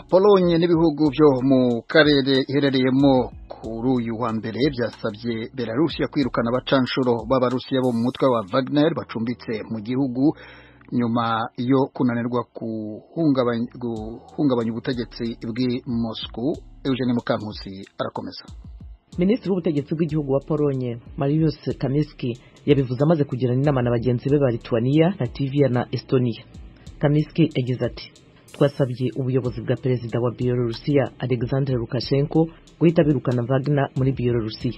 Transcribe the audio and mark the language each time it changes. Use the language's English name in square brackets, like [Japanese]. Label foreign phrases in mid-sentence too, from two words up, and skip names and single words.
[Kinyarwanda] Polonye n'ibihugu byo mu karere iherereyemo kuri uyu wa mbere byasabye Belarusiya kwirukana abacanshuro b'Abarusiya bo mu mutwe wa Wagner bacumbitse mu gihugu nyuma yo kunanirwa guhungabanya ubutegetsi bw'i Moscow. Eugene Mukankusi arakomeza. Minisitiri w'ubutegetsi bw'igihugu wa Polonye Mariusz Kamiński yabivuze amaze kugirana inama na bagenzi be ba Lithuania, Latvia na Estonia. Kamiński yagize ati twasabye ubuyobozi bwa perezida wa Bielorusiya Alexander Lukashenko guhita birukana Wagner muri Bielorusiya.